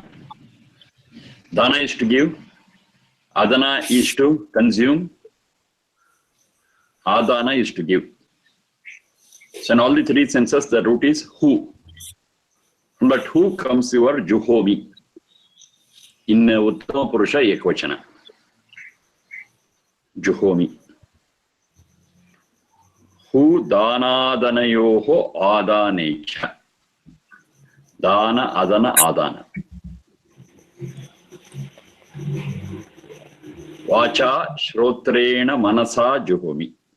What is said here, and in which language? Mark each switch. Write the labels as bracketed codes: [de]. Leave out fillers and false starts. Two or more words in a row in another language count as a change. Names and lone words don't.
[en] Dana is to give, Adana is to consume, Adana is to give. So in all the three senses, the root is who. But who comes your Juhomi in [sa] उत्तम पुरुष एकवचन. [en] Juhomi. [sa] हु दान दानयोः आदानेच. दान, आदान, आदान. वाचा श्रोत्रेण मनसा जुहोमि.